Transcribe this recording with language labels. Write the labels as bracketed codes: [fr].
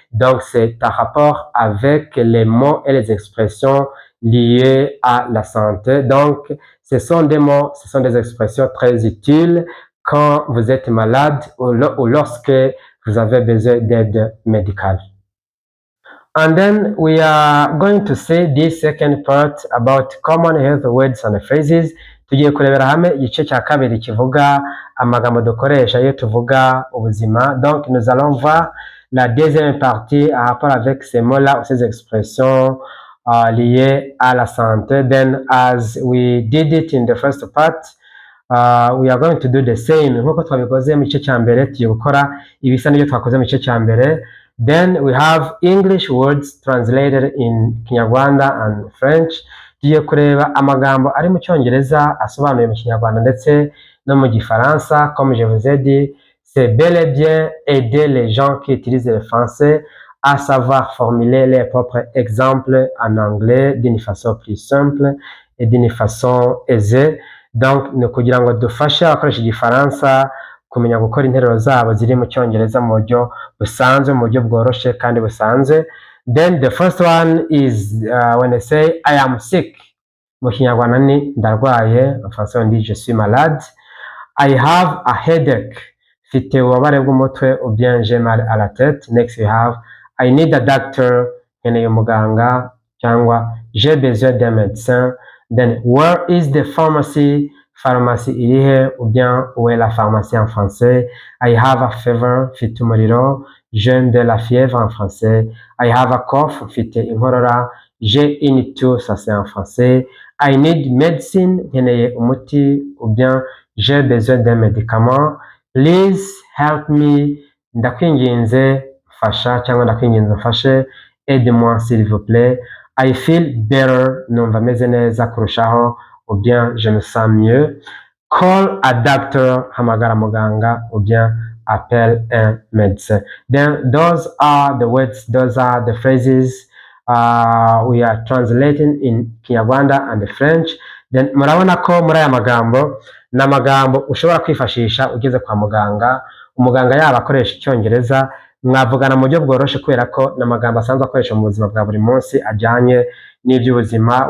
[fr] Donc, c'est un rapport avec les mots et les expressions liées à la santé. Donc, ce sont des mots, ce sont des expressions très utiles quand vous êtes malade ou lorsque vous avez besoin d'aide médicale. [en] And then we are going to say this second part about common health words and phrases. [rw] Tugiye kurebera hamwe igice cya kabiri kivuga amagambo dukoresha iyo tuvuga ubuzima. [fr] Donc nous allons voir la deuxième partie en rapport avec ces mots-là ou ces expressions liées à la santé. [en] Then as we did it in the first part, we are going to do the same. [rw] Nkuko twabikoze mu gice cya mbere tugiye gukora ibisa n'ibyo twakoze mu gice cya mbere. [en] Then we have English words translated in Kinyarwanda and French. [rw] Tugiye kureba amagambo ari mu cyongereza asobanuye mu Kinyarwanda ndetse no mu Gifaransa. [fr] Comme je vous ai dit, c'est bel et bien aider les gens qui utilisent le français à savoir formuler leurs propres exemples en anglais d'une façon plus simple et d'une façon aisée. [rw] Donc ni kugira ngo dufashe abakoresha igifaransa kumenya gukora interuro zabo ziri mu cyongereza mu buryo busanzwe, mu buryo bworoshye kandi busanzwe. [en] Then the first one is when I say I am sick. [rw] Mu Kinyarwanda ni ndarwaye, [fr] en français on dit je suis malade. [en] I have a headache. [rw] Mfite ububabare bw'umutwe [fr] ou bien j'ai mal à la tête. [en] Next we have I need a doctor. [rw] Nkeneye umuganga cyangwa [fr] j'ai besoin d'un médecin. [en] Then where is the pharmacy? [rw] Pharmacie irihe [fr] ou bien où est la pharmacie en français? [en] I have a fever. [rw] Mfite umuriro. [fr] J'ai de la fièvre en français. [en] I have a cough. [rw] Mfite inkorora. [fr] J'ai une toux, ça c'est en français. [en] I need medicine. [rw] Nkeneye umuti [fr] ou bien j'ai besoin d'un médicament. [en] Please help me. [rw] Ndakwinginze fasha cyangwa ndakwinginze mfashe. [fr] Aide-moi s'il vous plaît. [en] I feel better. [rw] Numva meze neza kurushaho [fr] ou bien je me sens mieux. [en] Call a doctor. [rw] Hamagara muganga [fr] ou bien appelle un médecin. [en] Then those are the words, those are the phrases we are translating in Kinyarwanda and French. [rw] Then murabona ko muri aya magambo ni amagambo ushobora kwifashisha ugeze kwa muganga. Umuganga yaba akoresha icyongereza, mwavugana mu buryo bworoshye kubera ko ni amagambo asanzwe akoresha mu buzima bwa buri munsi ajyanye n'iby'ubuzima.